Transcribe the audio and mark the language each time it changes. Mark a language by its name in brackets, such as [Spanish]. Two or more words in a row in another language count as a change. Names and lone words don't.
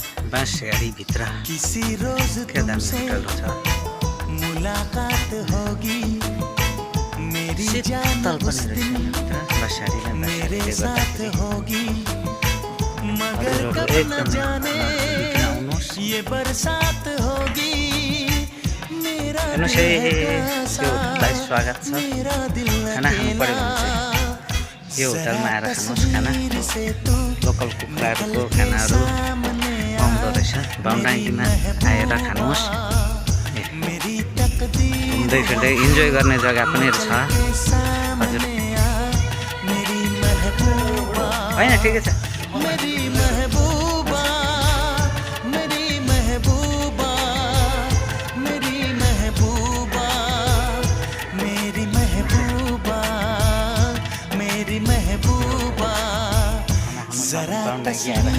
[Nepali] बाँसगाडी भित्र के दामी होटल छ [Hindi] मुलाकात होगी मेरी [Nepali] शीतल पनि रहेछ बाँसगाडीले [Hindi] मेरे साथ होगी मगर कब न जाने ये बरसात होगी मेरा [Nepali] दिल स्वागत छ खाना खानु पर्यो भने चाहिँ यो होटलमा आएर खानुहोस् खाना लोकल कुखुराहरूको खानाहरू पाउँदो रहेछ बाउन्डारीमा आएर खानुहोस् घुम्दै फिर्दै इन्जोय गर्ने जग्गा पनि छ हजुर होइन ठिकै छ [Hindi] मेरी महबूबा मेरी महबूबा मेरी महबूबा मेरी महबूबा मेरी महबूबा जरा